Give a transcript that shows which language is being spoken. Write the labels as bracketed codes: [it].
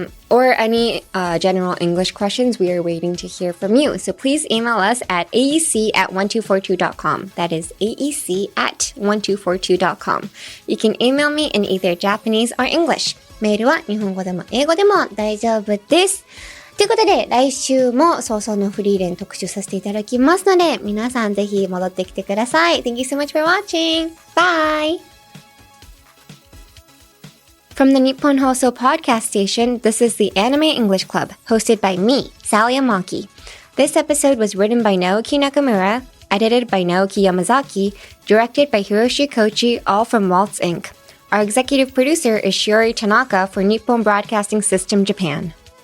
[en] Or any general English questions, we are waiting to hear from you. So please email us at aec@1242.com. That is aec@1242.com. You can email me in either Japanese or English. [ja] メールは日本語でも英語でも大丈夫です。ということで、来週も早々のフリーレン特集させていただきますので、皆さんぜひ戻ってきてください。 [en] Thank you so much for watching. Bye! From the Nippon Hoso podcast station, this is the Anime English Club, hosted by me, Sally Amaki. This episode was written by Naoki Nakamura, edited by Naoki Yamazaki, directed by Hiroshi Kochi, all from Waltz Inc. Our executive producer is Shiori Tanaka for Nippon Broadcasting System Japan.